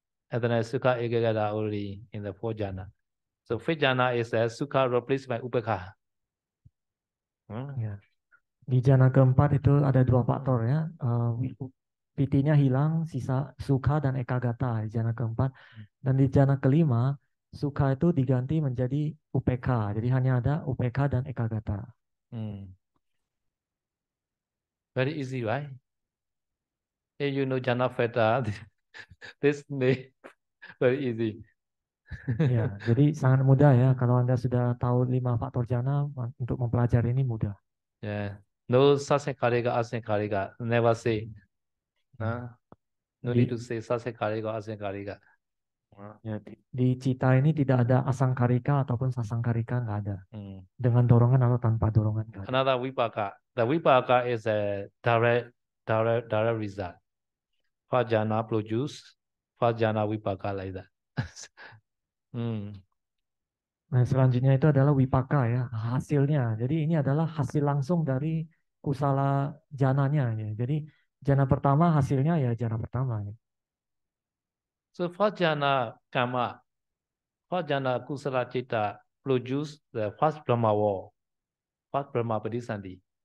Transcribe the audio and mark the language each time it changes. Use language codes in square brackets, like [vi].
[en] And then Sukha, Ekagata only in the 4 jhana. So 5th jhana is Sukha replaced by Upekha. [id] Ya. Di jana keempat itu ada 2 faktor ya. Pitinya hilang, sisa sukha dan ekagata di jana keempat. Dan di jana kelima, sukha itu diganti menjadi upekha. Jadi hanya ada upekha dan ekagata. [en] Very easy, right? If you know jhana factor, this name very easy. [id] Ya, jadi sangat mudah ya. Kalau Anda sudah tahu 5 faktor jana, untuk mempelajari ini mudah. [en] Yeah. No sasekarika, asekarika. Never say. No need to say sasekarika, asekarika. [id] Ya, di cita ini tidak ada asangkarika ataupun sasangkarika, nggak ada. Dengan dorongan atau tanpa dorongan. Nggak ada. [en] Another vipaka. The vipaka is a direct result. First jhana produce, first jhana vipaka like that. [id] Nah, selanjutnya itu adalah wipaka ya, hasilnya. Jadi ini adalah hasil langsung dari kusala jananya ya. Jadi jana pertama hasilnya ya jana pertama. Ya. [en] So first jhana karma, first jhana kusala cita produce the first Brahma war, first Brahma Padisandhi.